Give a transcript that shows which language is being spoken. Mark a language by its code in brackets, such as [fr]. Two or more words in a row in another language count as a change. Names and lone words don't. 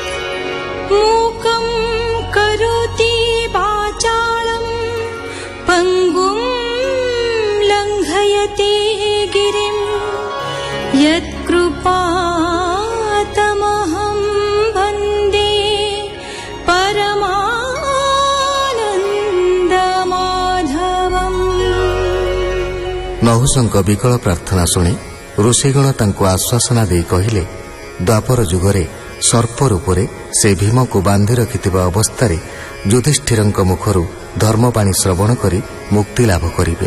[sa] मूकं करोति वाचालं पङ्गुं लङ्घयते गिरिं यत्कृपातमहं वन्दे परमानन्दमाधवम्। [or] ନହୁଷଙ୍କ ବିକଳ ପ୍ରାର୍ଥନା ଶୁଣି ଋଷିଗଣ ତାଙ୍କୁ ଆଶ୍ୱାସନା ଦେଇ କହିଲେ, ଦ୍ୱାପର ଯୁଗରେ ସର୍ପ ରୂପରେ ସେ ଭୀମକୁ ବାନ୍ଧି ରଖିଥିବା ଅବସ୍ଥାରେ ଯୁଧିଷ୍ଠିରଙ୍କ ମୁଖରୁ ଧର୍ମବାଣୀ ଶ୍ରବଣ କରି ମୁକ୍ତି ଲାଭ କରିବେ।